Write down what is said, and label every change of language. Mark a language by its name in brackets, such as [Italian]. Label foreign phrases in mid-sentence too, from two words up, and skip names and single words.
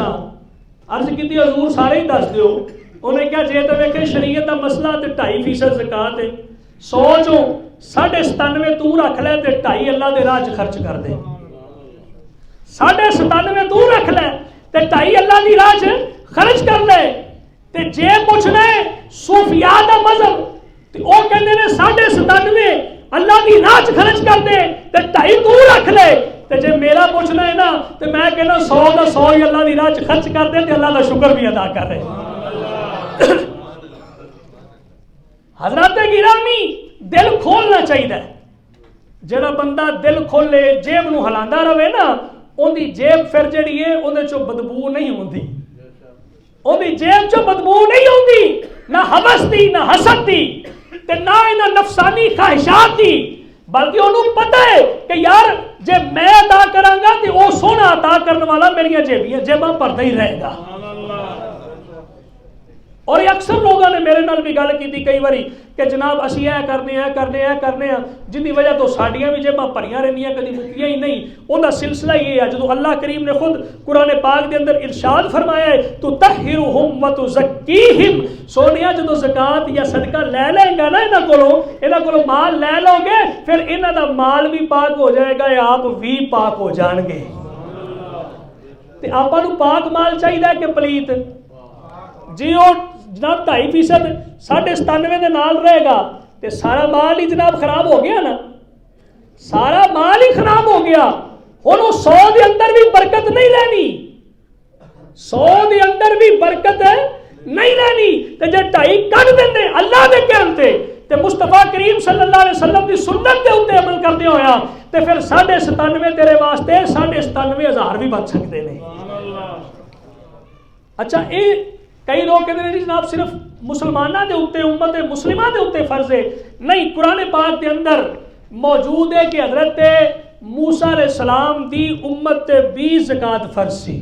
[Punjabi] عرض کی حضور سارے ہی دس دیو۔ انہیں کہا جے تو ویکھے شریعت دا مسئلہ تے 2.5% زکات ہے، 100 چوں 97.5 تو رکھ لے تے 2.5 اللہ دے راہ خرچ کر دے، 97.5 تو رکھ لے تے 2.5 اللہ دی راہ خرچ کر لے۔ تے جے پوچھنا ہے صوفیاء دا مذہب تے او کہندے نے 97.5 اللہ دی راہ خرچ کر دے تے 2.5 تو رکھ لے۔ تے جے میرا پوچھنا ہے نا تے میں کہنا 100 دا 100 ہی اللہ دی راہ خرچ کر دے تے اللہ دا شکر بھی ادا کر رہے۔ حضرات گرامی دل کھولنا چاہیے، جڑا بندہ دل کھولے جیب نو ہلاندا رہے نا ان دی جیب پھر جڑی ہے اندر چو بدبو نہیں ہوندی، ان دی جیب چو بدبو نہیں ہوندی، نہ حوث دی نہ حسد دی تے نہ انہاں نفسانی خواہشات دی، بلکہ انہوں پتہ ہے کہ یار جے میں عطا کراں گا تے او سونا عطا کرنے والا میری جیباں پردہ ہی رہے گا۔ [Urdu] اور یہ اکثر لوگوں نے [Punjabi] میرے نال بھی گل کی تھی کئی باری کہ جناب اسی اے کرنے ہیں جن کی وجہ تو ساڈیاں بھی جیباں بھریاں رہندیاں کدی مکیاں ہی نہیں۔ [Urdu] ان کا سلسلہ یہ ہے [Punjabi] جدو اللہ کریم نے خود قرآن پاک دے اندر ارشاد فرمایا ہے [Arabic] تطہرہم وتزکیہم، [Punjabi] سونیا جدو زکات یا صدقہ لے لیں گا نا انہاں کولوں مال لے لو گے پھر انہاں دا مال بھی پاک ہو جائے گا، آپ بھی پاک ہو جان گے۔ تے آپاں نوں پاک مال چاہیے کہ پلیت؟ جناب 2.5%, 97.5 دے نال رہے گا تے سارا مال ہی جناب خراب ہو گیا نا, سارا مال ہی خراب ہو گیا. ہن وہ 100 دے اندر بھی برکت نہیں رہنی, 100 دے اندر بھی برکت نہیں رہنی. تے جے 2.5 کٹ دیں اللہ دے کہن تے مصطفیٰ کریم [Arabic] صلی اللہ علیہ وسلم [Punjabi] دی سنت دے اوتے عمل کردے ہویا تے پھر 97.5 تیرے واسطے 97,000 بھی بچ سکتے ہیں. [Urdu] اچھا یہ کئی لوگ کہتے ہیں [Punjabi] جناب صرف مسلمانوں دے اوتے, امت مسلمہ دے اوتے فرض ہے. نہیں, قرآن پاک دے اندر موجود ہے کہ حضرت موسیٰ [Arabic] علیہ السلام [Punjabi] دی امت تے بھی زکات فرض سی.